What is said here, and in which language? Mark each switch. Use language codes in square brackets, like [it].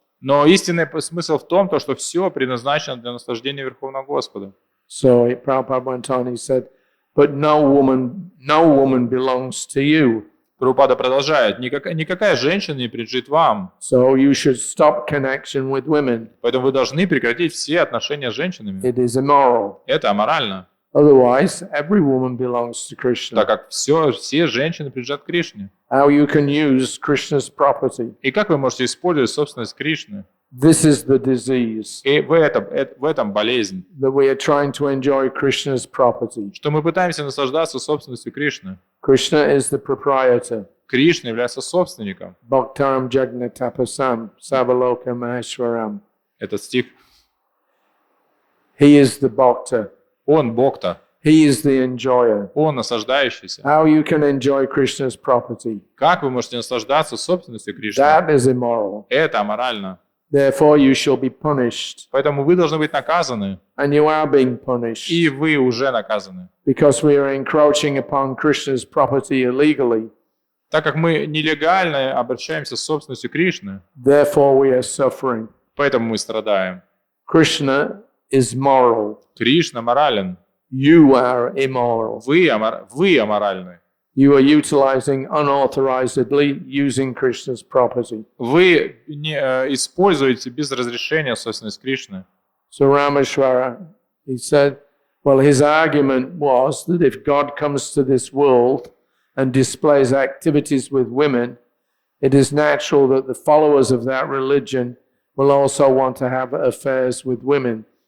[ru] Но истинный смысл в том, что все предназначено для наслаждения Верховного Господа. [en] So Prabhupada went on, he said, but no woman belongs to you. [ru] Прабхупада продолжает: никакая женщина не принадлежит вам, [en] So you should stop connection with women. [ru] поэтому вы должны прекратить все отношения с женщинами. [en] It is immoral. [ru] Это аморально, [en] Otherwise, every woman belongs to Krishna. [ru] так как все женщины принадлежат Кришне. [en] How you can use Krishna's property. [ru] И как вы можете использовать собственность Кришны? [en] This is the disease, [ru] И в этом болезнь, [en] that we are trying to enjoy Krishna's property. [ru] что мы пытаемся наслаждаться собственностью Кришны. [en] Krishna is the proprietor. [ru] Кришна является собственником. [sa] Bhaktaram Jagnatapasam Savaloka Maheshwaram. [ru] Этот стих. [en] He is the bhakta. [ru] Он Бог-то, [en] He is the enjoyer. [ru] он наслаждающийся. [en] How you can enjoy Krishna's property. [ru] Как вы можете наслаждаться собственностью Кришны? [en] That is immoral. [ru] Это аморально. [en] Therefore you shall be punished. [ru] Поэтому вы должны быть наказаны, [en] And you are being punished. [ru] и вы уже наказаны. [en] Because we are encroaching upon Krishna's property illegally. [ru] Так как мы нелегально обращаемся с собственностью Кришны, [en] Therefore we are suffering. [ru] поэтому мы страдаем. [en] Krishna is moral. [ru] Кришна морален. [en] You are immoral. [ru] Вы аморальны. [en] You are utilizing unauthorizedly using Krishna's property. [ru] Вы не используете без разрешения собственность Кришны. [en] So Rameshwara, he said, well, his argument was that if God comes to this world and displays activities with women, it is natural that the followers of that religion will also want to have affairs with women.